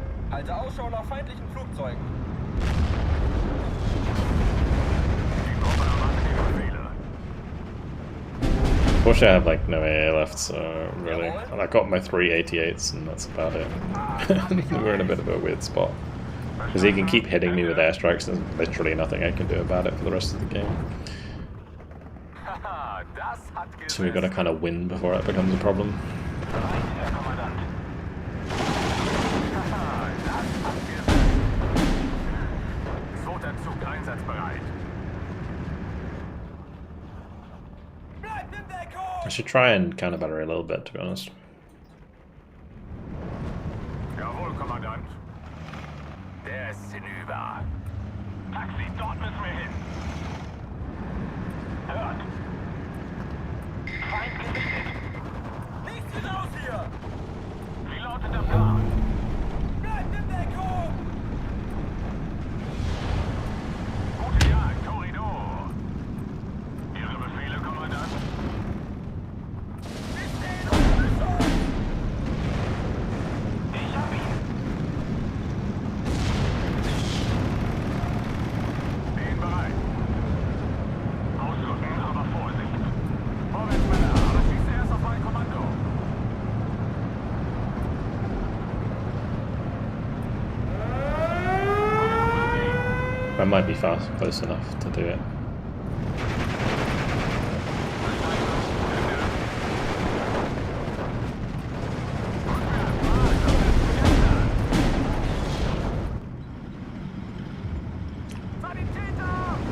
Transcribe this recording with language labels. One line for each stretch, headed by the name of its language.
German: Halte Ausschau nach feindlichen Flugzeugen. Die Gruppe erwartet Ihre Befehle.
English: Unfortunately, I have like no AA left, so really, and I got my 3 88s, and that's about it. We're in a bit of a weird spot because he can keep hitting me with airstrikes. There's literally nothing I can do about it for the rest of the game.
German: Haha, das hat
English: So we've got to kind of win before it becomes a problem.
German: Bereit, Herr Kommandant. Haha, das hat zweiter Zug einsatzbereit. Bleibt in Deckung!
English: I should try and counter battery a little bit, to be honest.
German: Jawohl, Kommandant. Der ist hinüber. Taxi, dort müssen wir hin. Hört. Feind gesichtet. Nichts wie raus hier! Wie lautet der Plan? Bleibt in Deckung! Gute Jagd, Korridor. Ihre Befehle, Kommandant? Wir stehen unter Beschuss! Ich hab ihn. Bin bereit. Ausrücken, aber Vorsicht. Vorwärts, Männer, aber schießt erst auf mein Kommando.
English: I might be fast, close enough to do it.
German: Sanitäter!